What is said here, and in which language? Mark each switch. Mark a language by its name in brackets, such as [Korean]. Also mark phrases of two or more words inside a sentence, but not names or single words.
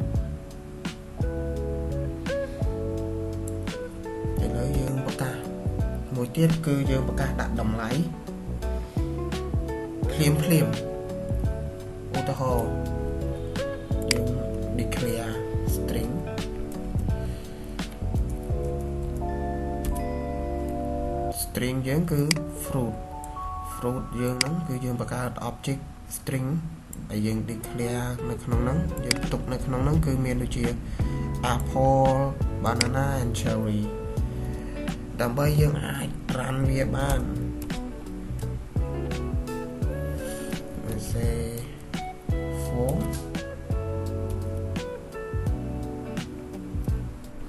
[Khmer] ឥឡូវយើងប្រកាសមួយទៀតគឺយើងប្រកាសដាក់តម្លៃភ្លាមឧទាហរណ៍យើង declare string យើងគឺ fruit យើងហ្នឹងគឺយើងបង្កើត [English] object string [Khmer] ដែលយើង declare នៅក្នុងហ្នឹងយើងផ្ទុកនៅក្នុងហ្នឹងគឺមានដូចជា [English] apple banana and cherry [Khmer] ដើម្បីយើងអាច run វាបាន [English] say for